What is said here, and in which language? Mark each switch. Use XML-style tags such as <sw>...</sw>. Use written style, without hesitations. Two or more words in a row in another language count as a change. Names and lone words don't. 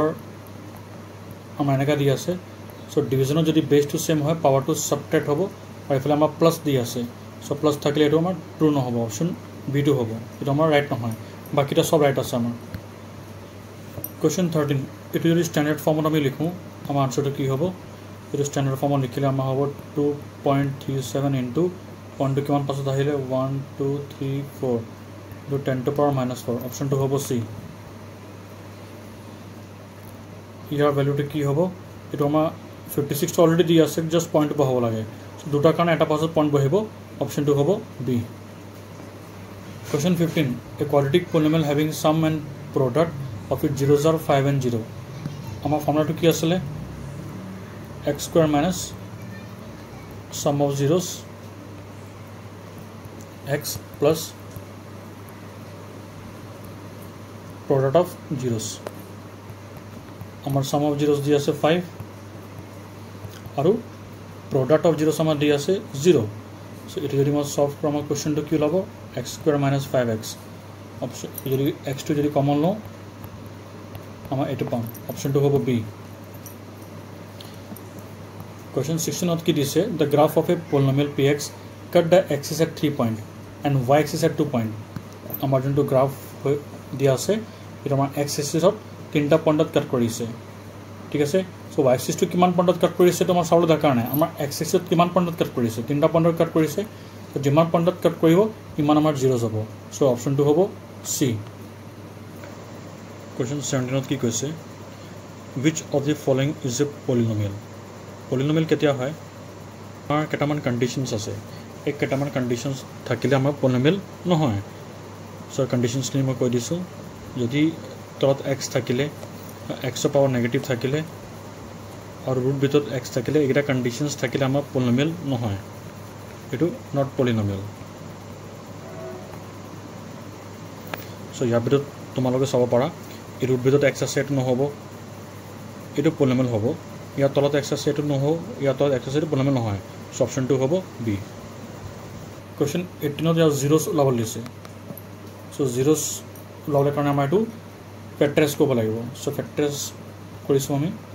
<as>আমাৰ এনেকৈ দি আছে so ডিভিজনত যদি বেছটো সেম হয় পাৱাৰটো সাবট্ৰেক্ট হ'ব আৰু এফালে আমাৰ প্লাছ দি আছে so প্লাছ থাকিলে এইটো আমাৰ ট্ৰু নহ'ব অপশ্যন B2 হ'ব এইটো আমাৰ ৰাইট নহয় বাকিটা সব ৰাইট আছে আমাৰ কুৱেশ্যন 13 এইটো যদি</as> <en>standard form</en> <as>আমি লিখোঁ আমাৰ আনসাৰটো কি হ'ব এইটো</as> <en>standard form</en> <as>লিখিলে আমাৰ হ'ব 2.37 ইনটু 1 টু কিমান পাছত আহিলে 1 2 3 4 এইটো</as> <en>10 to power -4</en> <as>অপশ্যনটো হ'ব C ইয়াৰ ভ্যালুটো কি হ'ব এইটো আমাৰ 56 টো অলৰেডি দি আছে</as> <en>just point</en> <as>বহাব লাগে দুটা কাৰণে এটা পাছত পইণ্ট বহিব অপশ্যনটো হ'ব B</as> <en>Question 15 A quadratic polynomial having sum and product of its zeros are 5 and 0</en> <as>আমাৰ ফৰ্মুলাটো কি আছিলে</as> <en>x square minus sum of zeros x plus product of zeros</en> <as>আমাৰ</as> <en>sum of zeros</en> <as>দি আছে 5 আৰু</as> <en>product of zeros</en> <as>আমাৰ দি আছে 0 so এটো যদি মই সলভ কৰোঁ আমাৰ কোৱেশ্চনটো কি হ'ব</as> <en>x square minus 5x</en> <as>অপশ্যন যদি x টো যদি কমন লওঁ আমাৰ এটো পাম অপশ্যনটো হ'ব B</as> <en>Question 16</en> <as>কি দিছে</as> <en>the graph of a polynomial px cut the axis at 3 point and y axis at 2 point</en> <as>আমাৰ যোনটো গ্ৰাফ দিয়া আছে এটা আমাৰ x axis ত তিনটা পইণ্টত কাট কৰিছে ঠিক আছে সো y axis টো কিমান পইণ্টত কাট কৰিছে তোমাৰ চাবলৈ দৰকাৰ নাই আমাৰ x axis ত কিমান পইণ্টত কাট কৰিছে তিনটা পইণ্টত কাট কৰিছে তো যিমান পইণ্টত কাট কৰিব ইমান আমাৰ 0 যাব সো অপশ্যনটো হ'ব C Question 17 কি কৈছে</as> <en>which of the following is a polynomial polynomial</en> <as>কেতিয়া হয় আমাৰ কেটামান কন্ডিশনস আছে এক কেটামান কন্ডিশনস থাকিলে আমাৰ polynomial নহয় সো কন্ডিশনস নি মই কৈ দিছো যদি তলত x থাকিলে x ৰ পাৱাৰ নেগেটিভ থাকিলে আৰু ৰুট ভিতৰত x থাকিলে এইটা কন্ডিশনস থাকিলে আমাৰ polynomial নহয় এটো</as> <en>not polynomial</en> <as>সো ইয়াৰ ভিতৰত তোমালোকে চাব পাৰা এই ৰুট ভিতৰত x আছে এটো নহব এটো polynomial হ'ব ইয়াৰ তলত x আছে এটো নহব ইয়াৰ তলত x আছে এটো polynomial নহয় সো অপশ্যনটো হ'ব B Question 18 ত zeros লাভ লিছে সো zeros লাভৰ কাৰণে আমাৰ এটো ফেক্টৰাইজ কৰিব লাগিব সো ফেক্টৰাইজ কৰিছো আমি</as>